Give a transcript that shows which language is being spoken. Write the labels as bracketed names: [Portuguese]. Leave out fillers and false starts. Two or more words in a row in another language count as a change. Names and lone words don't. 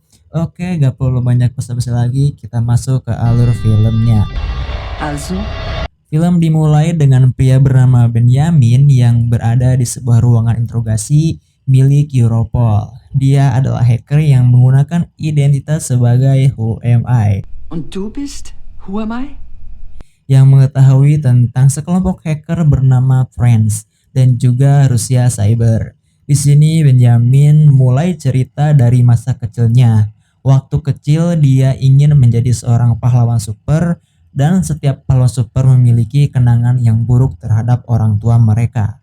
[Indonesian] Oke, gak perlu banyak basa-basi lagi, kita masuk ke alur filmnya. [German] Also? [Indonesian] Film dimulai dengan pria bernama Benjamin yang berada di sebuah ruangan interogasi milik Europol. Dia adalah hacker yang menggunakan identitas sebagai Who Am I? [German] Und du bist? [English] Who am I? [Indonesian] Yang mengetahui tentang sekelompok hacker bernama Friends dan juga Rusia Cyber. Di sini Benjamin mulai cerita dari masa kecilnya. Waktu kecil dia ingin menjadi seorang pahlawan super, dan setiap pahlawan super memiliki kenangan yang buruk terhadap orang tua mereka.